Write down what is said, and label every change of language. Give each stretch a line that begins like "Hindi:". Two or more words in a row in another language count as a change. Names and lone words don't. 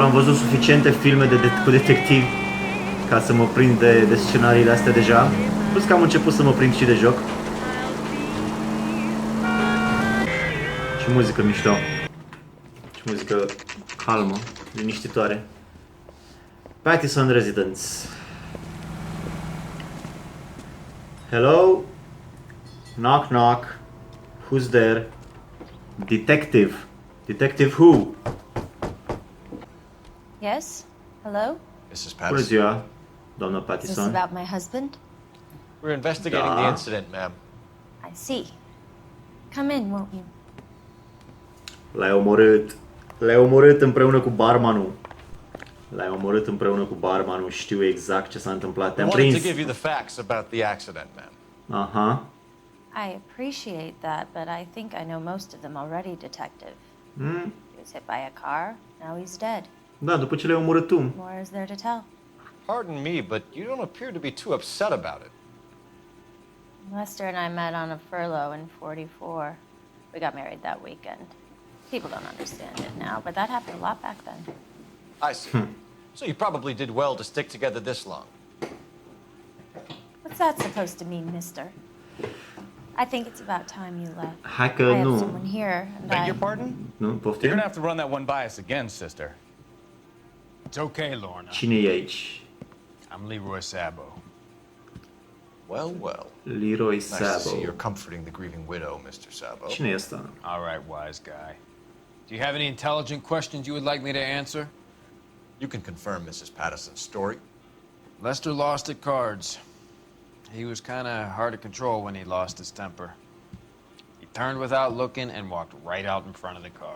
Romanian: Am văzut suficiente filme cu detectivi ca să mă prind de scenariile astea deja. Plus că am început să mă prind și de joc. Ce muzică mișto. Ce muzică calmă, liniștitoare.
English: Pattison Residence. Hello? Knock knock. Who's there? Detective. Detective who? Yes? Hello? Mrs.
Romanian: Bună
English: Patterson.
Romanian: ziua, doamna
English: Is this Pattison. about my husband? We're investigating the incident, ma'am. I see. Come in, won't you?
Romanian: L-ai omorât. L-ai omorât împreună cu barmanul. L-ai omorât împreună cu barmanul. Știu exact ce s-a întâmplat.
English: I
Romanian: Te-am
English: wanted
Romanian: prins.
English: to give you the facts about the accident, ma'am. Aha. I appreciate that, but I think I know most of them already, Detective. He was hit by a car, now he's dead.
Romanian: Da, după ce l-ai omorât tu.
English: What more is there to tell? Pardon me, but you don't appear to be too upset about it. Lester and I met on a furlough in 44. We got married that weekend. People don't understand it now, but that happened a lot back then. I see. So you probably did well to stick together this long. What's that supposed to mean, mister? I think it's about time you left.
Romanian: Hai că
English: I have
Romanian: nu.
English: someone here, and Beg I... your pardon?
Romanian: Nu,
English: You're
Romanian: poftim?
English: gonna have to run that one by us again, sister. It's okay, Lorna.
Romanian: Cine e aici?
English: I'm Leroy Sabo. Well, well. Leroy Nice to see Sabo. you're comforting the grieving widow, Mr. Sabo.
Romanian: Cine e ăsta?
English: All right, wise guy. Do you have any intelligent questions you would like me to answer? You can confirm Mrs. Patterson's story. Lester lost at cards. He was kind of hard to control when he lost his temper. He turned without looking and walked right out in front of the car.